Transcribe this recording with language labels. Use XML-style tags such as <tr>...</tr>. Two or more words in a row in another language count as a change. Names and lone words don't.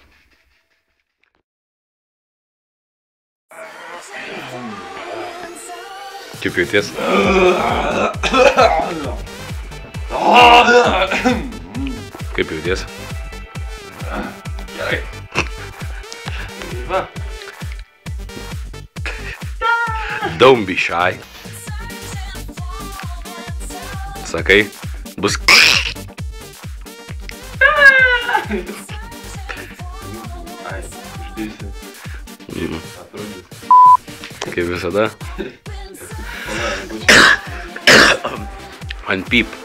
<lt>Kaip jauties? Kaip jauties? Gerai. Va.</lt> <en>Don't be shy.</en> <lt>Sakai, bus... Ai, uždėsi. Atrodys. Kaip visada. Man pip.</lt>